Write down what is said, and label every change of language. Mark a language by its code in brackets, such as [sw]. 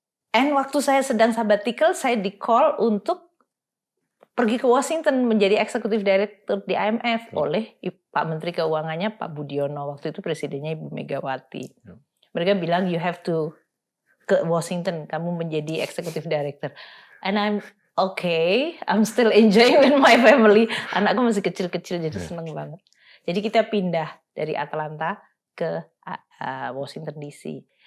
[id] And waktu saya sedang sabbatical, saya di-call untuk pergi ke Washington menjadi executive director di IMF oleh Pak Menteri Keuangannya Pak Budiono. Waktu itu presidennya Ibu Megawati. Mereka bilang [en] you have to [id] ke Washington, kamu menjadi executive director. [en] And I'm okay, I'm still enjoying with my family. [id] Anakku masih kecil-kecil jadi seneng banget. Jadi kita pindah dari Atlanta ke Washington DC.